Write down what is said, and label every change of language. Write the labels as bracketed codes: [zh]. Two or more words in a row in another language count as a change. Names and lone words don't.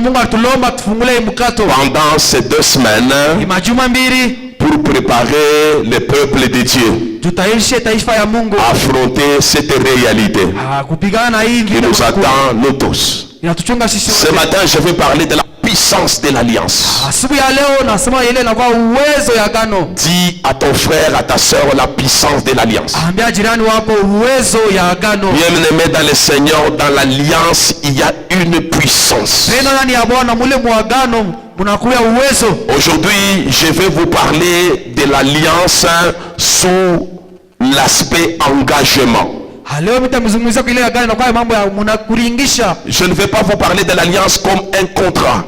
[fr] Pendant ces 2 semaines, pour préparer le peuple de Dieu à affronter cette réalité qui nous attend, nous tous. Ce matin, je vais parler de la puissance de l'alliance. [sw] Asubuhi ya leo nasema ile inakuwa uwezo ya agano. [fr] Dis à ton frère, à ta sœur, la puissance de l'alliance. [sw] Ambia jirani wako uwezo ya agano. [fr] Bien-aimé dans le Seigneur, dans l'alliance, il y a une puissance. Aujourd'hui, je vais vous parler de l'alliance sous l'aspect engagement. Je ne vais pas vous parler de l'alliance comme un contrat.